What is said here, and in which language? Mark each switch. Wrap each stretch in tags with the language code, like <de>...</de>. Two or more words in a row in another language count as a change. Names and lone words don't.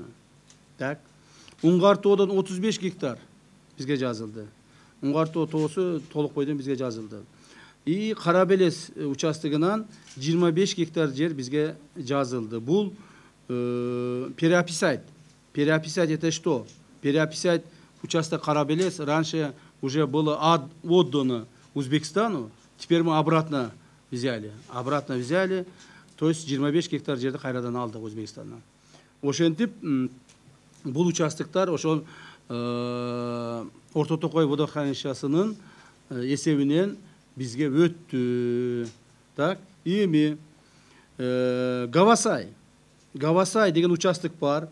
<ky>Так, Уңгар тоодон 35 гектар бизге жазылды. Уңгар тоо тоосу толук бойдон бизге жазылды. И Кара Белес участогунан 25 гектар жер бизге жазылды.</ky> <ru>Бул переописать. Переописать это что? Переописать участок Кара Белес раньше уже было отдано Узбекистану, теперь мы обратно взяли. То есть</ru> <ky>25 гектар жерди кайрадан алдык Өзбекстандан. Ошентип бул участоктор ошол Орто Токой водохранилищесинин эсебинен бизге өттү. Так, эми Гавасай деген участок бар.</ky>